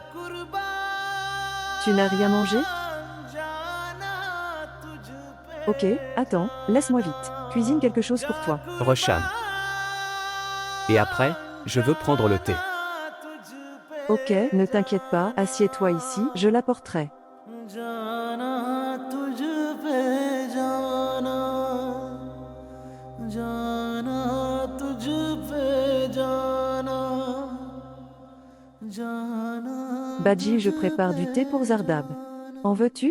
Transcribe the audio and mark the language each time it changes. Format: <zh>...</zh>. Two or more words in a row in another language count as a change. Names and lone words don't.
<fr>Tu n'as rien mangé? Ok, attends, laisse-moi vite. Cuisine quelque chose pour toi. Rosham. Et après, je veux prendre le thé. Ok, ne t'inquiète pas, assieds-toi ici, je l'apporterai.</fr> <ur>جانا تجھ پہ جانا جانا تجھ پہ جانا جانا</ur> <fr>Badji, je prépare du thé pour Zardab. En veux-tu?</fr>